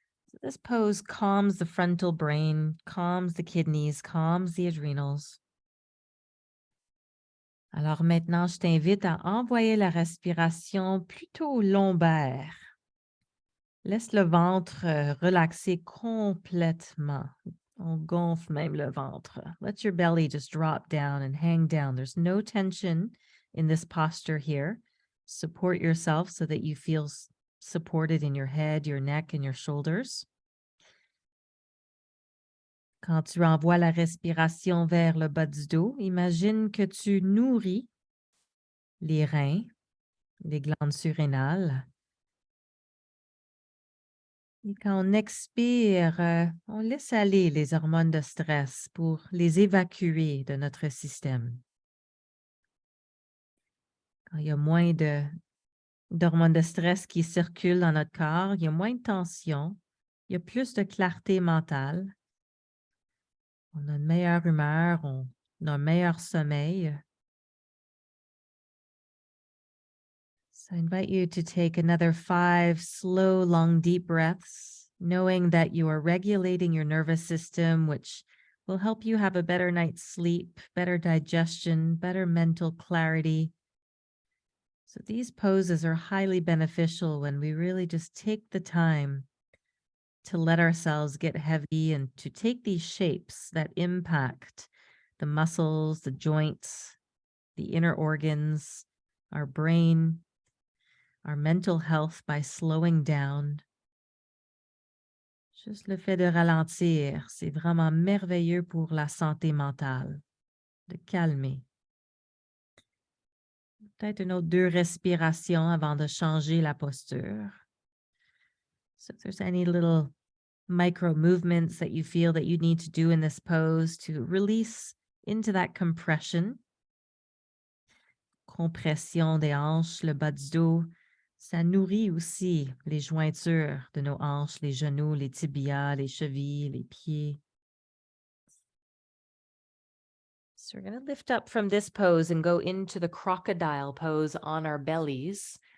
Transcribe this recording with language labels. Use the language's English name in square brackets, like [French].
[English] So this pose calms the frontal brain, calms the kidneys, calms the adrenals. [French] Alors maintenant, je t'invite à envoyer la respiration plutôt lombaire. Laisse le ventre relaxer complètement. On gonfle même le ventre. [English] Let your belly just drop down and hang down. There's no tension in this posture here. Support yourself so that you feel supported in your head, your neck, and your shoulders. [French] Quand tu envoies la respiration vers le bas du dos, imagine que tu nourris les reins, les glandes surrénales. Et quand on expire, on laisse aller les hormones de stress pour les évacuer de notre système. Quand il y a moins d'hormones de stress qui circulent dans notre corps, il y a moins de tension, il y a plus de clarté mentale. On a une meilleure humeur, on a un meilleur sommeil. [English] So I invite you to take another 5 slow, long, deep breaths, knowing that you are regulating your nervous system, which will help you have a better night's sleep, better digestion, better mental clarity. So these poses are highly beneficial when we really just take the time to let ourselves get heavy and to take these shapes that impact the muscles, the joints, the inner organs, our brain, our mental health by slowing down. [French] Juste le fait de ralentir, c'est vraiment merveilleux pour la santé mentale, de calmer. Peut-être une autre 2 respirations avant de changer la posture. [English] So if there's any little micro movements that you feel that you need to do in this pose to release into that compression. [French] Compression des hanches, le bas du dos. Ça nourrit aussi les jointures de nos hanches, les genoux, les tibias, les chevilles, les pieds. [English] So we're going to lift up from this pose and go into the crocodile pose on our bellies.